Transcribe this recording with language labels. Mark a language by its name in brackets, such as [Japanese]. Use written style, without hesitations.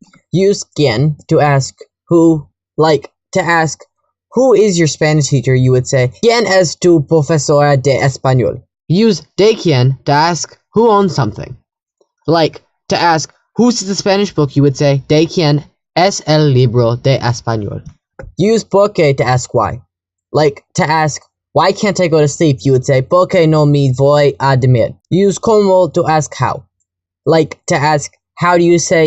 [English] Use quién to ask who. Like, to ask who is your Spanish teacher, you would say, [Spanish] ¿Quién es tu profesora de español? [English] Use de quién to ask who owns something. Like, to ask who's the Spanish book, you would say, [Spanish] ¿De quién es el libro de español? [English] Use por qué to ask why. Like, to ask, why can't I go to sleep? You would say, [Spanish] ¿Por qué no me voy a dormir? [English] Use cómo to ask how. Like, to ask, how do you say?